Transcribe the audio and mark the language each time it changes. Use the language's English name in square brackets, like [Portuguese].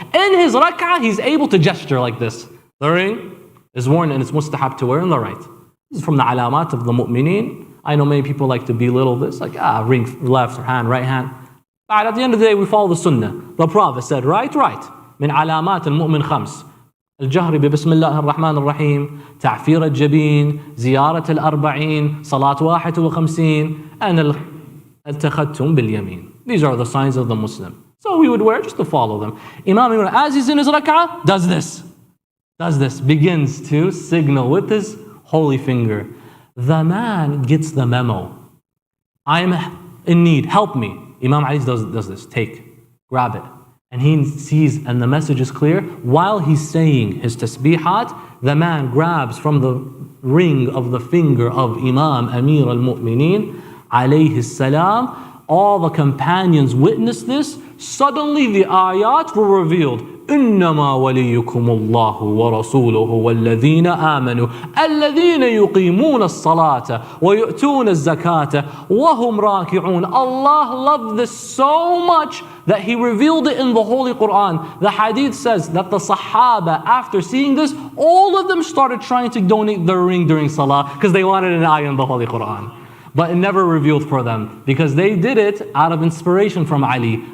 [English] In his rak'ah, he's able to gesture like this. The ring is worn and it's mustahab to wear on the right. This is from the alamat of the mu'mineen. I know many people like to belittle this, like, ring left hand, right hand. But at the end of the day, we follow the sunnah. The Prophet said, right. [Arabic] من علامات المؤمن 5. الجهر ببسم الله الرحمن الرحيم، تعفير الجبين، زيارة الأربعين، صلاة 51, and التختم باليمين. [English] These are the signs of the Muslim. So we would wear just to follow them. Imam, as he's in his rak'ah, does this, begins to signal with his holy finger. The man gets the memo. I'm in need, help me. Imam Ali does this, grab it. And he sees, and the message is clear, while he's saying his tasbihat, the man grabs from the ring of the finger of Imam Amir al-Mu'mineen, alayhi salam, all the companions witnessed this. Suddenly the ayat were revealed. [Arabic] إنما وليكم الله ورسوله والذين آمنوا الذين يقيمون الصلاة ويؤتون الزكاة وهم راكعون. [English] Allah loved this so much that He revealed it in the Holy Quran. The Hadith says that the Sahaba, after seeing this, all of them started trying to donate their ring during Salah because they wanted an ayah in the Holy Quran. But it never revealed for them because they did it out of inspiration from Ali.